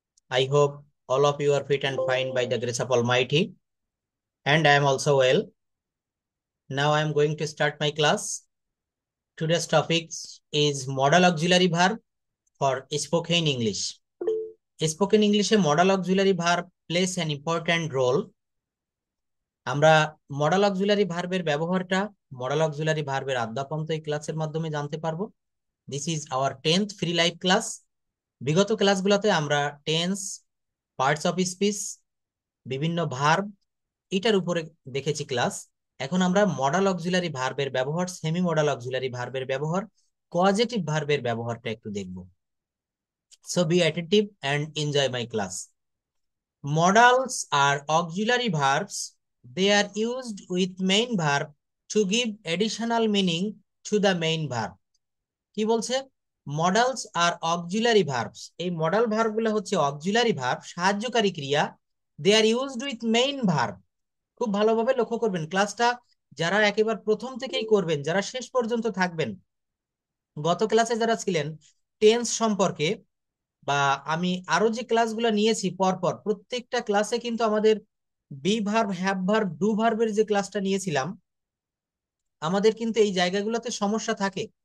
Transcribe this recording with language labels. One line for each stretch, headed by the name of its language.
English: I hope all of you are fit and fine by the grace of Almighty. And I am also well. Now I am going to start my class. Today's topic is modal auxiliary verb for spoken English. Spoken English modal auxiliary verb plays an important role.
Bangla: আমরা modal auxiliary ভার্বের ব্যবহারটা modal auxiliary ভার্বের আদ্যাপন্ত এই ক্লাসের মাধ্যমে জানতে পারবো।
English: This is our 10th free live class.
Bangla: বিগত ক্লাসগুলোতে আমরা টেন্স, পার্টস অফ স্পিচ, বিভিন্ন ভার্ব এটার উপরে দেখেছি ক্লাস। এখন আমরা মডাল অক্সিলারি ভার্বের ব্যবহার, সেমি মডাল অক্সিলারি ভার্বের ব্যবহার, কজেটিভ ভার্বের ব্যবহারটা একটু দেখব।
English: So be attentive and enjoy my class. Modals are auxiliary verbs. They are used with main verb to give additional meaning to the main verb.
Bangla: কি বলছে?
English: Modals আর auxiliary verbs.
Bangla: এই modal verb গুলো হচ্ছে auxiliary verb, সাহায্যকারী ক্রিয়া।
English: They are used with main verb.
Bangla: খুব ভালোভাবে লক্ষ্য করবেন ক্লাসটা, যারা একেবারে প্রথম থেকেই করবেন, যারা শেষ পর্যন্ত থাকবেন। গত ক্লাসে যারা ছিলেন টেন্স সম্পর্কে, বা আমি আরো যে ক্লাসগুলো নিয়েছি পরপর, প্রত্যেকটা ক্লাসে কিন্তু আমাদের be verb, have verb, do ভার্বের যে ক্লাসটা নিয়েছিলাম, আমাদের কিন্তু এই জায়গাগুলোতে সমস্যা থাকে।